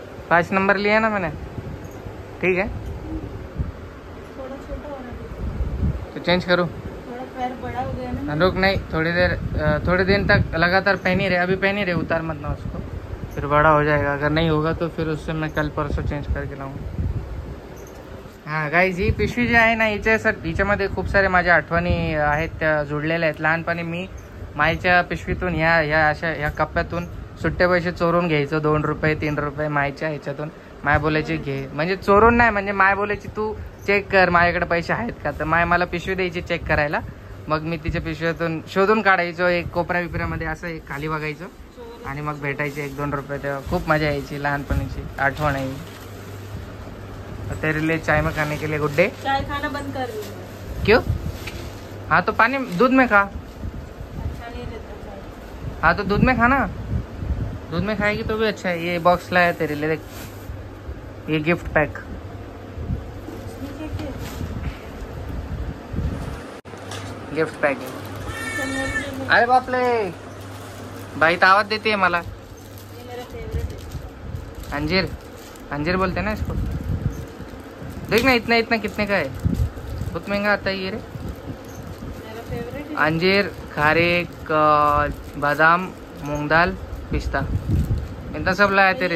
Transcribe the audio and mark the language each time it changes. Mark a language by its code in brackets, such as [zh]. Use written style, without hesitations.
[hi] 5 number लिया ना मैंने, ठीक है थोड़ा छोटा होना, तो चेंज करूँ? थोड़ा पैर बड़ा हो गया ना। रुक, नहीं थोड़ी दिन तक लगातार पहन ही रहे, अभी पहन ही रहे, उतार मत ना उसको, फिर बड़ा हो जाएगा। अगर नहीं होगा तो फिर उससे मैं कल परसों चेंज करके लाऊंगा। [mr] हां गाईज, ही पिशवी जी आहे ना, हिच्यामध्ये खूप सारे माझ्या आठवणी आहेत त्या जोडलेल्या आहेत. लहानपणी मी मायच्या पिशवीतून ह्या कप्प्यातून सुट्टे पैसे चोरून घ्यायचो, 2 रुपये 3 रुपये मायच्या ह्याच्यातून. माय बोलायची घे, म्हणजे चोरून नाही, म्हणजे माय बोलायची तू चेक कर माझ्याकडे पैसे आहेत का, तर माय मला पिशवी द्यायची चेक करायला. मग मी तिच्या पिशवीतून शोधून काढायचो, एक कोपऱ्या बिपऱ्यामध्ये असं एक खाली बघायचो आणि मग भेटायचे 1-2 रुपये. तेव्हा खूप मजा यायची, लहानपणीची आठवण आहे. [hi] तेरे लिए चाय में खाने के लिए गुड डे. चाय खाना बंद कर रही क्यों? हाँ तो पानी दूध में खा. अच्छा नहीं रहता चाय। हाँ तो दूध में खाना, दूध में खाएगी तो भी अच्छा है. ये बॉक्स लाया तेरे लिए, देख ये गिफ्ट पैक. गिफ्ट पैक है. अरे बापले, बाई तो आवाज देती है मला. ये मेरा फेवरेट है। अंजीर, अंजीर बोलते हैं ना इसको. देख ना, इतना कितने का है, बहुत महंगा आता है ये रे. मेरा फेवरेट है। अंजीर, खारेक, बादाम, मूंग दाल, पिस्ता, इतना सब लाया तेरे